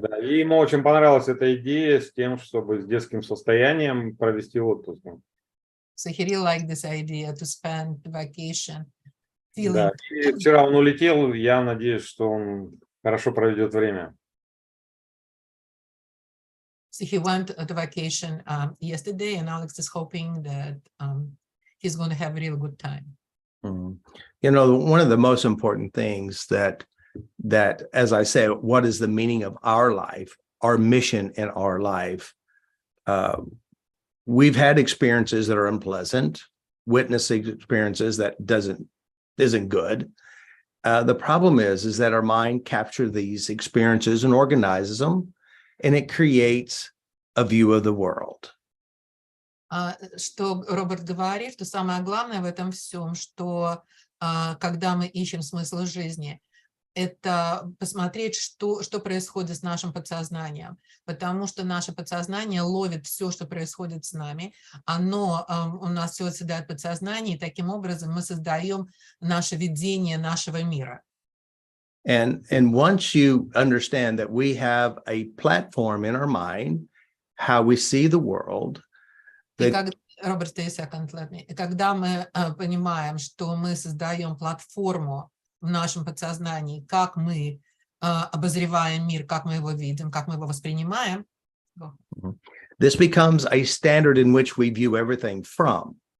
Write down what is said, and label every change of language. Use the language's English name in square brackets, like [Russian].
[Russian] Да, и ему очень понравилась эта идея с тем, чтобы с детским состоянием провести отпуск. [English] So he really liked this idea to spend the vacation feeling. [Russian] Да, и вчера он улетел, я надеюсь, что он хорошо проведет время. [English] So he went to vacation yesterday, and Alex is hoping that he's going to have a really good time. One of the most important things that, as I say, what is the meaning of our life, our mission in our life? We've had experiences that are unpleasant, witnessing experiences that isn't good. The problem is that our mind captures these experiences and organizes them, and it creates a view of the world. [Russian] Что Роберт говорит, что самое главное в этом всем, что когда мы ищем смысл жизни, это посмотреть, что происходит с нашим подсознанием, потому что наше подсознание ловит все, что происходит с нами, оно у нас все оседает в подсознании, и таким образом мы создаем наше видение нашего мира. [English] And once you understand that we have a platform in our mind, how we see the world. Роберт, stay a second, let me. [Russian] Когда мы понимаем, что мы создаем платформу в нашем подсознании, как мы обозреваем мир, как мы его видим, как мы его воспринимаем. [English] This becomes a standard in which we view everything from.